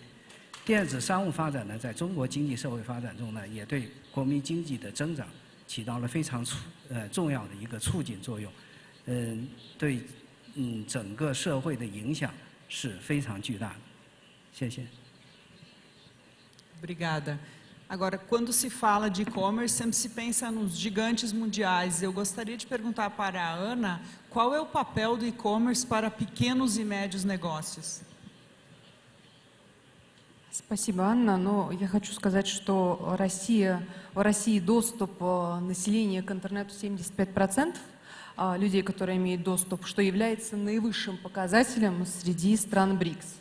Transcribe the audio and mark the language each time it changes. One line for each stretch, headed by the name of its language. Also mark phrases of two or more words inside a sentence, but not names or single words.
Chinese: 电子商务发展呢，在中国经济社会发展中呢，也对国民经济的增长起到了非常重要的一个促进作用。对整个社会的影响是非常巨大的。谢谢。
Portuguese: Obrigada. Agora, quando se fala de e-commerce, sempre se pensa nos gigantes mundiais. Eu gostaria de perguntar para a Ana, qual é o papel do e-commerce para pequenos e médios negócios?
Russian: Спасибо, Анна. Но я хочу сказать, что в России доступ населения к интернету 75%, людей, которые имеют доступ, что является наивысшим показателем среди стран БРИКС.